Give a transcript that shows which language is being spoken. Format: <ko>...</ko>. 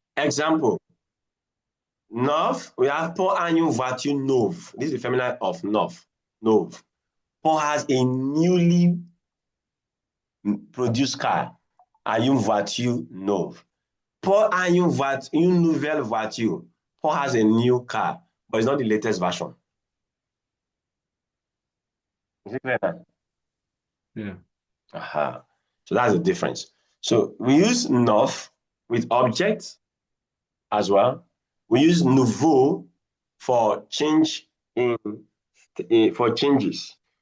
<en>Example,</en> <fr>neuf,</fr> <en>we have</en> <fr>pour un une voiture neuve.</fr> <en>This is the feminine of neuf, neuve. Paul has a newly produced car,</en> <fr>une voiture neuve. Paul a une nouvelle voiture.</fr> <en>Paul has a new car, but it's not the latest version. Is it clear now? yeah. Aha. So that's the difference. So we use neuf with object as well. We use nouveau for change for changes.</en>